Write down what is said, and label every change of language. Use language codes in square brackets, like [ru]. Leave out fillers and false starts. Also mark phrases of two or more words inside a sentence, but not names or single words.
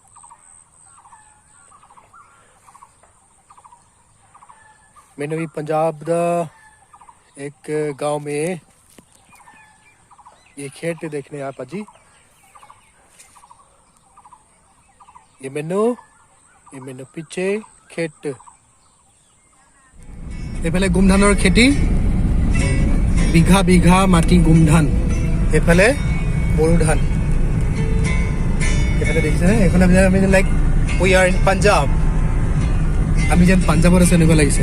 [hi] मैंने भी पंजाब दा एक गांव में ये खेत देखने आया पाजी। ये मैंने पीछे खेत, [as] এইফালে গুমধানৰ খেতি, বিঘা বিঘা মাটি গুমধান, এইফালে বড়ো ধান। এইফালে দেখিছেনে, এখন আমি [en] like we are in Punjab. [as] আমি যেন পাঞ্জাবত আছো এনেকুৱা লাগিছে।